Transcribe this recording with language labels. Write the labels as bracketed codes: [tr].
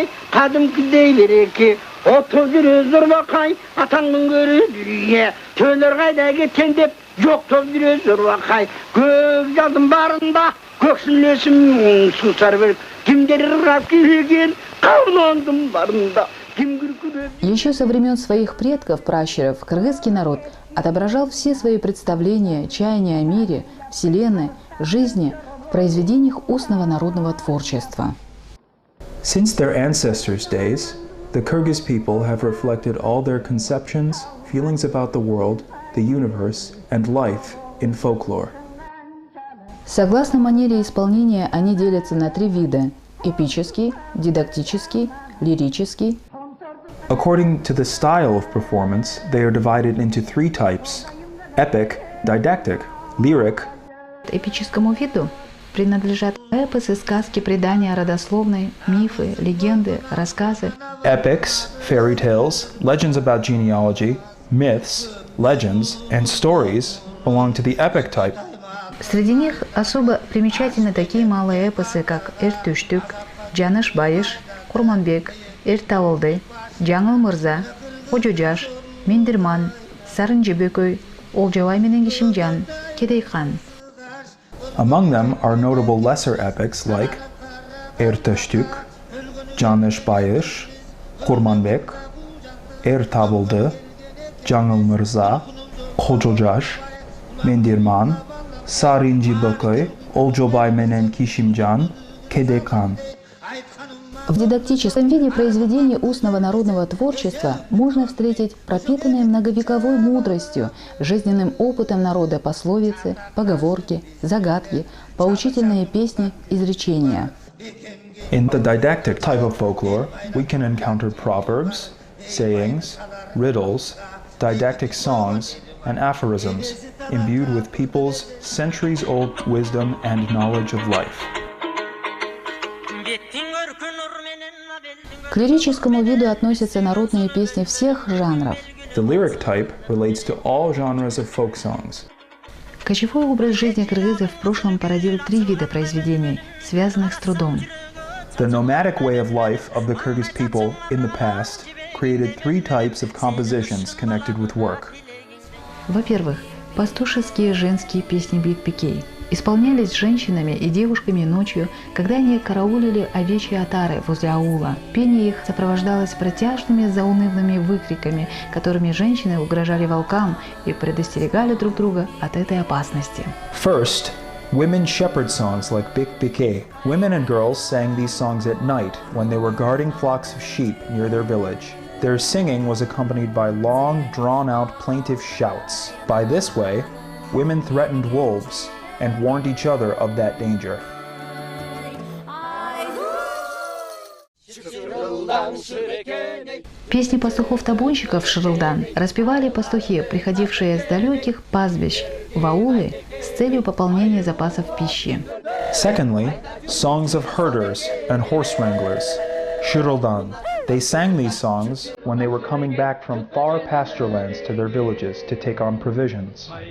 [ru] Kadımkidey bereki, otuzdur özür bakay, atanın görü dürüye, töyler kayda geten dep, yoktuzdur özür bakay, göz yazdım barında, göksünlesim susar verip, kim derir rakı hügen, kavlandım barında, kim gürküre... Еще со времен своих предков, пращуров, кыргызский народ отображал все свои представления, чаяния о мире, вселенной, жизни в произведениях устного народного творчества. [en] Since their ancestors' days, the Kyrgyz people have reflected all their conceptions, feelings about the world, the universe, and life in folklore. [ru] Согласно манере исполнения, они делятся на три вида – эпический, дидактический, лирический. [en] According to the style of performance, they are divided into three types: epic, didactic, lyric, [ru] Эпическому виду принадлежат эпосы, сказки, предания родословной, мифы, легенды, рассказы. [en] epics, fairy tales, legends about genealogy, myths, legends, and stories belong to the epic type. [ru] Среди них особо примечательны такие малые эпосы, как «Эр-Түштүк», «Жаныш-Байыш», «Курманбек», «Эр-Табылды», «Жаңыл Мырза», «Ожожаш», «Мендирман», «Сарын Жебөкөй», «Олжобай менен Кишимжан», «Кедейхан». [en] Among them are notable lesser epics like Эр-Түштүк, Жаныш-Байыш, Курманбек, Эр-Табылды, Жаңыл Мырза, Ожожаш, Мендирман, Сарын Жебөкөй, Олжобай менен Кишимжан, Кедейхан. [ru] В дидактическом виде произведений устного народного творчества можно встретить пропитанные многовековой мудростью, жизненным опытом народа пословицы, поговорки, загадки, поучительные песни, изречения. [en] In the didactic type of folklore, we can encounter proverbs, sayings, riddles, didactic songs, and aphorisms, imbued with people's centuries-old wisdom and knowledge of life. [ru] К лирическому виду относятся народные песни всех жанров. [en] The lyric type relates to all genres of folk songs. [ru] Кочевой образ жизни кыргызов в прошлом породил три вида произведений, связанных с трудом. [en] The nomadic way of life of the Kyrgyz people in the past created three types of compositions connected with work. [ru] Во-первых, пастушеские женские песни бит-пикей исполнялись женщинами и девушками ночью, когда они караулили овечьи отары возле аула. Пение их сопровождалось протяжными заунывными выкриками, которыми женщины угрожали волкам и предостерегали друг друга от этой опасности. [en] First, women shepherd songs like Bik Bike. Women and girls sang these songs at night when they were guarding flocks of sheep near their village. Their singing was accompanied by long, drawn-out plaintive shouts. By this way, women threatened wolves and warned each other of that danger. [ru] Песни пастухов-табунщиков Шырылдан распевали пастухи, приходившие с далеких пастбищ в аулы с целью пополнения запасов пищи. [en] Secondly, songs of herders and horse wranglers, Shiruldan. They sang these songs when they were coming back from far pasture lands to their villages to take on provisions.